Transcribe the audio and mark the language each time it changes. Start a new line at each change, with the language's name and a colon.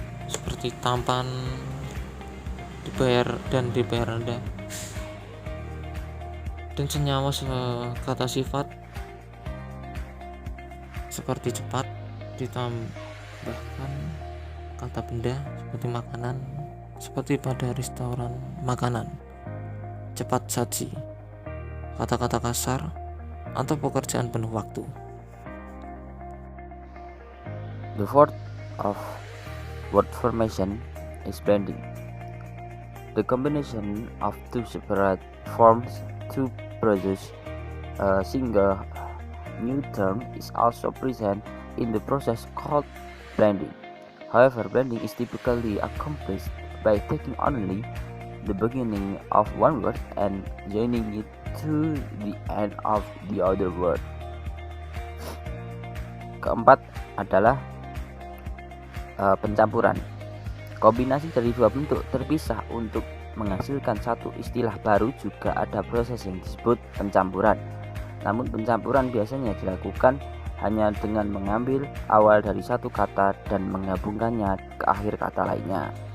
Indonesian: seperti tampan, dibayar rendah, dan senyawa kata sifat seperti cepat ditambahkan kata benda seperti makanan, seperti pada restoran makanan, cepat saji, kata-kata kasar, atau pekerjaan penuh waktu.
English: The fourth of word formation is blending. The combination of two separate forms to produce a single new term is also present in the process called blending. However, blending is typically accomplished by taking only the beginning of one word and joining it to the end of the other word.
Indonesian: Keempat adalah pencampuran. Kombinasi dari dua bentuk terpisah untuk menghasilkan satu istilah baru juga ada proses yang disebut pencampuran. Namun pencampuran biasanya dilakukan hanya dengan mengambil awal dari satu kata dan menggabungkannya ke akhir kata lainnya.